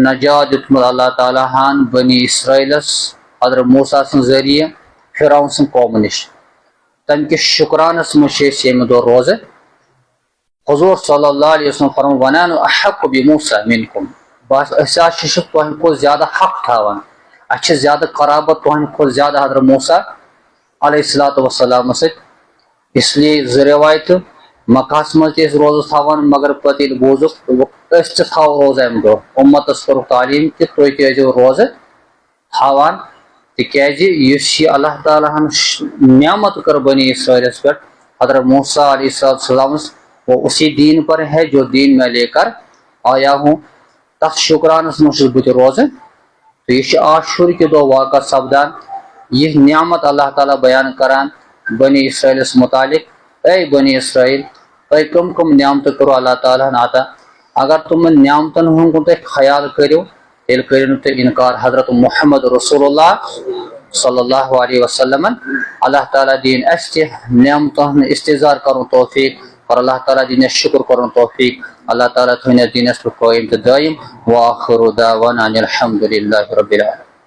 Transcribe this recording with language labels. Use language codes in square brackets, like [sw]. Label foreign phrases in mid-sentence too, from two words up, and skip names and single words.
[ks] نجات دیُتمُت اللہ تعالیٰ ہن بنی اسرائیلس حضرت موسیٰ سٕنٛدِ ذٔریعہٕ فرعون سٕنٛدِ قومہٕ نِش تمہِ کِس شُکرانس منٛز چھِ أسۍ ییٚمہِ دۄہ روزٕ حضوٗر [ar] صلی اللہ علیہ وسلم [ks] فرموو وَنان [ar] احق بِموسیٰ منکُم [ks] بس أسۍ حظ چھِ تُہنٛدِ کھۄتہٕ زیادٕ حق تھاوان اَسہِ چھِ زیادٕ قرابت تُہنٛدِ کھۄتہٕ زیادٕ حضرت موسیٰ علیہ الصلوٰۃ والسلامس سۭتۍ اس لیے 2 رِوایتہٕ مکہس منٛز تہِ ٲسۍ روزٕ تھاوان مگر پتہٕ ییٚلہِ بوٗزُکھ أسۍ تہِ تھاوو روزٕ امہِ دۄہ اُمتس کوٚرُکھ تعلیٖم کہِ تُہۍ تہِ ٲسۍزیو روزٕ تھاوان تِکیازِ یُس یہِ اللہ تعالیٰ ہن نعمت کٔر بنی اسرائیلس پٮ۪ٹھ حضرت موسیٰ علیہ السلامس [ur] وہ اسی دین پر ہے جو دین میں لے کر آیا ہوں [ks] تتھ شُکرانس منٛز چھُس بہٕ تہِ روزٕ تہٕ یہِ چھُ عاشورہ کہِ دۄہ واقع سپدان یہِ نعمت اللہ تعالیٰ بیان کران بنی اسرائیلس متعلق اے بنی اسرائیل تۄہہِ کٕم کٕم نعمتہٕ کوٚروٕ اللہ تعالیٰ ہن عطا اگر تِمن نعمتن ہُنٛد کُن تُہۍ خیال کٔرِو تیٚلہِ کٔرِو نہٕ تُہۍ انکار حضرت محمد رسول اللہ صلی اللہ علیہ وسلمن اللہ تعالیٰ دِیِن اَسہِ تہِ نعمتن ہُنٛد استظار کرُن توفیٖق اور اللہ تعالیٰ دِیِن اَسہِ شُکر کرُن توفیٖق اللہ تعالیٰ تھٲیِن اَسہِ دیٖنس پٮ۪ٹھ قٲیِم تہٕ دٲیِم [ar] وآخر دعوانا ان الحمد للہ رب العالمین